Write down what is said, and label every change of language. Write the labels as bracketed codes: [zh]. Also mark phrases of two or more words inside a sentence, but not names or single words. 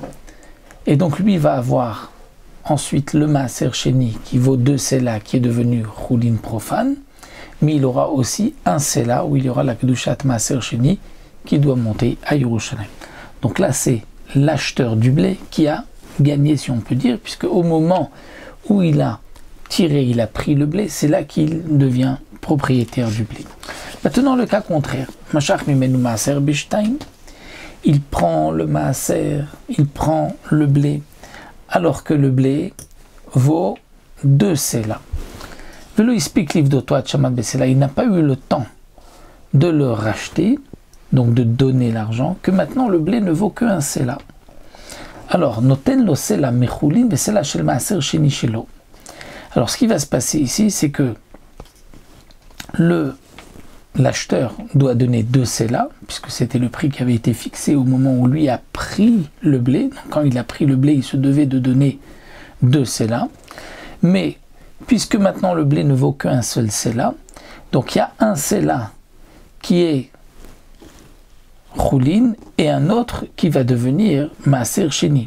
[fr] Et donc lui va avoir ensuite le [he] מעשר שני [fr] qui vaut 2 Sela, qui est devenu Choulin profane, mais il aura aussi un Sela où il y aura la [he] קדושת מעשר שני [fr] qui doit monter à Yerushalayim. Donc là, c'est l'acheteur du blé qui a gagné, si on peut dire, puisque au moment où il a tiré, il a pris le blé, c'est là qu'il devient propriétaire du blé. Maintenant, le cas contraire. [he] משך ממנו מעשר בשתים. [fr] Il prend le maaser, il prend le blé, alors que le blé vaut 2 Sela. [he] ולא הספיק לפדותו עד שעמד בסלע. [fr] Il n'a pas eu le temps de le racheter, donc de donner l'argent, que maintenant le blé ne vaut qu'un Sela. Alors, [he] נותן לו סלע מחולין בסלע של מעשר שני שלו. [fr] Alors, ce qui va se passer ici, c'est que l'acheteur doit donner 2 Sela, puisque c'était le prix qui avait été fixé au moment où lui a pris le blé. Donc, quand il a pris le blé, il se devait de donner 2 Sela. Mais, puisque maintenant le blé ne vaut qu'un seul Sela, donc il y a un Sela qui est Choulin et un autre qui va devenir [he] מעשר שני.